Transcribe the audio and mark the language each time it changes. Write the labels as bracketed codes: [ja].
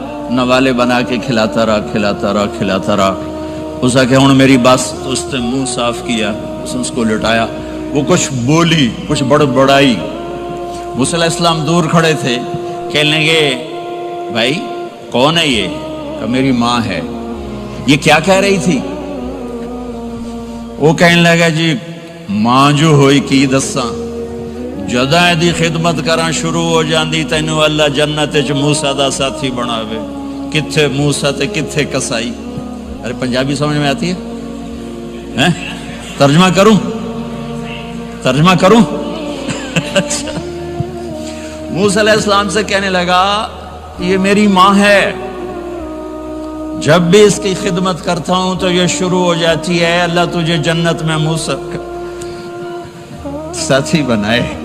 [ur] نوالے بنا کے کھلاتا رہا کھلاتا رہا کھلاتا رہا۔ اس نے کہا [pa] ہن میری بس، [ur] تو اس نے منہ صاف کیا، اس کو لٹایا، وہ کچھ بولی، کچھ بڑبڑائی۔ موسیٰ علیہ السلام دور کھڑے تھے، کہنے لگے بھائی کون ہے یہ؟ کہ میری ماں ہے۔ یہ کیا کہہ رہی تھی؟ [pa] وہ کہنے لگا جی ماں جو ہوئی کی دساں جداں دی خدمت کراں شروع ہو جاندی تینوں اللہ جنت وچ موسیٰ دا ساتھی بناوے. کتھے موسیٰ تے کتھے کسائی. [ur] ارے پنجابی سمجھ میں آتی ہے؟ ترجمہ کروں؟ موسیٰ علیہ السلام سے کہنے لگا یہ میری ماں ہے، جب بھی اس کی خدمت کرتا ہوں تو یہ شروع ہو جاتی ہے اللہ تجھے جنت میں موسیٰ ساتھی بنائے.